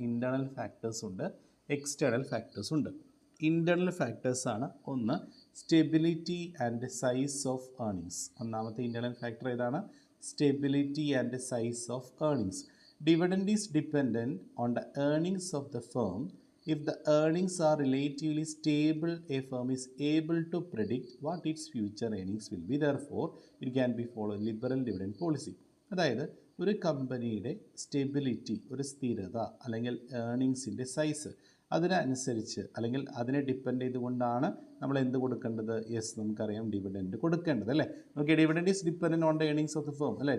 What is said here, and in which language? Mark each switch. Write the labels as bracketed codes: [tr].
[ml] Internal factors ഉണ്ട്, external factors ഉണ്ട്. Internal ഫാക്ടേഴ്സാണ് ഒന്ന് [en] Stability and size of earnings. [ml] ഒന്നാമത്തെ ഇൻറ്റേർണൽ ഫാക്ടർ ഏതാണ്? [en] Stability and size of earnings. Dividend is dependent on the earnings of the firm If the earnings are relatively stable, a firm is able to predict what its future earnings will be. Therefore, it can be follow liberal dividend policy. [ml] അതായത് ഒരു കമ്പനിയുടെ stability, ഒരു സ്ഥിരത അല്ലെങ്കിൽ ഏർണിങ്സിൻ്റെ size അതിനനുസരിച്ച് അല്ലെങ്കിൽ അതിനെ depend ചെയ്തുകൊണ്ടാണ് നമ്മൾ എന്ത് കൊടുക്കേണ്ടത്? യെസ്, നമുക്കറിയാം ഡിവിഡൻഡ് കൊടുക്കേണ്ടത് അല്ലേ. നമുക്ക് [en] dividend is dependent on the earnings of the firm [ml] അല്ലേ.